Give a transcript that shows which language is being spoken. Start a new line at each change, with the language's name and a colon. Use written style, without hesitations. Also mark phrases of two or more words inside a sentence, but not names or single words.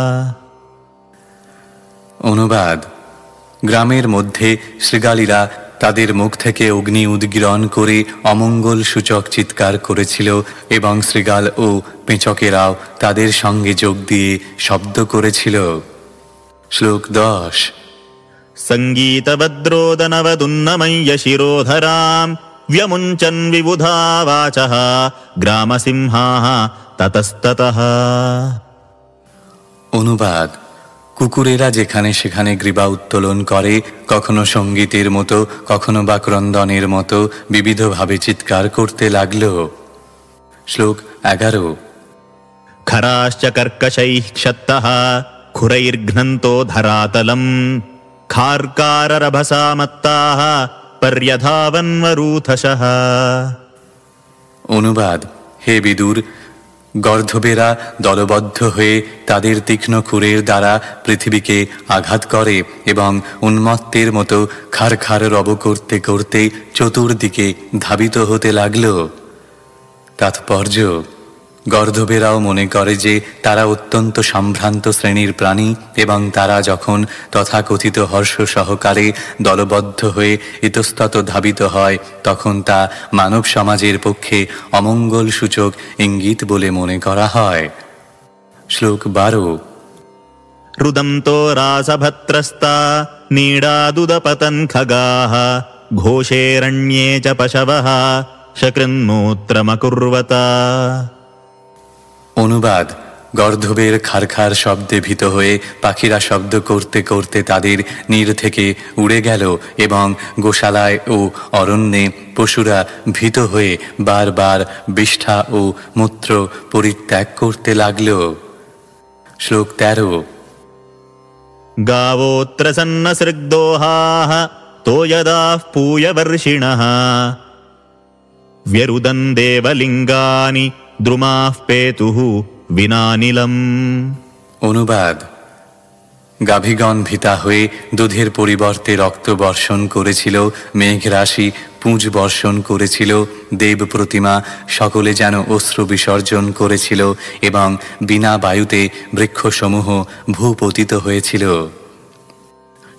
Bangla: অনুবাদ: গ্রামের মধ্যে শৃগালীরা তাদের মুখ থেকে অগ্নি উদ্গীরণ করে অমঙ্গল সূচক চিৎকার করেছিল এবং শৃগাল ও পেঁচকেরাও তাদের সঙ্গে যোগ দিয়ে শব্দ করেছিল। শ্লোক 10।
Sanskrit: সঙ্গীতভদ্রোদনবদুন্নময়্য শিরোধরাম व्यमुञ्चन् विबुधा वाचः ग्रामसिंहाः ततस्ततः।
Bangla: অনুবাদ: কুকুরেরা যেখানে সেখানে গ্রীবা উত্তোলন করে, কখনো সঙ্গীতের মতো কখনো বা ক্রন্দনের মতো বিবিধভাবে চিৎকার করতে লাগল। শ্লোক 11।
Sanskrit: खराश्च कर्कशैः क्षत्तः खुरैर्घ्नन्तो धरातलम् खार्काररभसा मत्ताः पर्यधावन्वरूथशः।
Bangla: অনুবাদ: হে বিদুর, গর্ধবেরা দলবদ্ধ হয়ে তাদের তীক্ষ্ণ খুরের দ্বারা পৃথিবীকে আঘাত করে এবং উন্মত্তের মতো খার খার রব করতে করতে চতুর্দিকে ধাবিত হতে লাগল। তাৎপর্য: গর্ধবেরাও মনে করে যে তারা অত্যন্ত সম্ভ্রান্ত শ্রেণীর প্রাণী এবং তারা যখন তথাকথিত হর্ষ সহকারে দলবদ্ধ হয়ে ইতস্তত ধাবিত হয় তখন তা মানব সমাজের পক্ষে অমঙ্গল সূচক ইঙ্গিত বলে মনে করা হয়। শ্লোক 12।
Sanskrit: रुदन्तो रासभत्रस्ता नीडादुदपतन् खगाः घोषेरण्ये च पशवः शकृन्मूत्रमकुर्वता।
Bangla: অনুবাদ: গর্ধবের খারখার শব্দে ভীত হয়ে পাখিরা শব্দ করতে করতে তাদের নীড় থেকে উড়ে গেল এবং গোশালায় ও অরণ্যে পশুরা ভীত হয়ে বারবার বিষ্ঠা ও মূত্র পরিত্যাগ করতে লাগল। শ্লোক 13।
Sanskrit: गावोऽत्र सन्नसृग्दोहाः तोयदाः पूयवर्षिणः व्यरुदन् देवलिङ्गानि द्रुमाः पेतुः विनानिलम्।
Bangla: অনুবাদ: গাভীগণ ভীতা হয়ে দুধের পরিবর্তে রক্ত বর্ষণ করেছিল, মেঘরাশি পুঁজ বর্ষণ করেছিল, দেব প্রতিমা সকলে যেন অশ্রু বিসর্জন করেছিল এবং বিনা বায়ুতে বৃক্ষসমূহ ভূপতিত হয়েছিল।